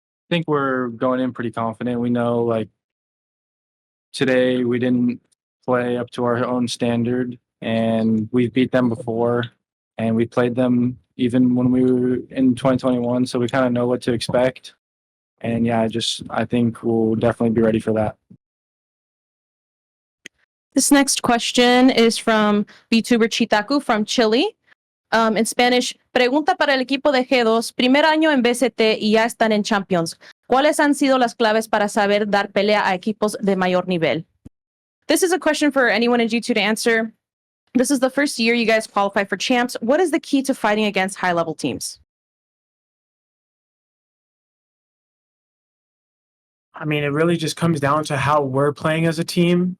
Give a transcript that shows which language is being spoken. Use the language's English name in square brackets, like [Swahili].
[English] I think we're going in pretty confident. We know, like, today we didn't play up to our own standard, and we've beat them before, and we played them even when we were in 2021, so we kind of know what to expect. And yeah, I think we'll definitely be ready for that. This next question is from VTuber Chitaku from Chile. In Spanish, [Spanish] pregunta para el equipo de G2, primer año en VCT y ya están en Champions. ¿Cuáles han sido las claves para saber dar pelea a equipos de mayor nivel? [English] This is a question for anyone in G2 to answer. This is the first year you guys qualify for champs. What is the key to fighting against high-level teams? I mean, it really just comes down to how we're playing as a team.